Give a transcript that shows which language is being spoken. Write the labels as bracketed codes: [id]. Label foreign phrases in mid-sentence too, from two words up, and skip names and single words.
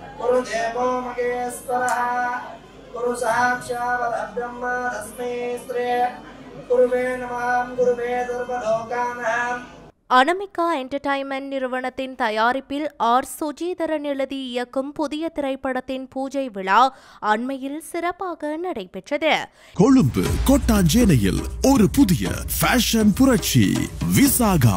[sa] गुरुदेवो महेश्वरः गुरु साक्षात् ब्रह्म तस्मै श्री गुरुवे नमः गुरुवे सर्वलोकानां. [ta] அனமிகா என்டர்டைன்மெண்ட் நிறுவனத்தின் தயாரிப்பில் ஆர் சுஜீதரன் எழுதி இயக்கும் புதிய திரைப்படத்தின் பூஜை விழா அண்மையில் சிறப்பாக நடைபெற்றது. கொழும்பு கொட்டாஞ்சேனையில் ஒரு புதிய ஃபேஷன் புரட்சி விசாகா.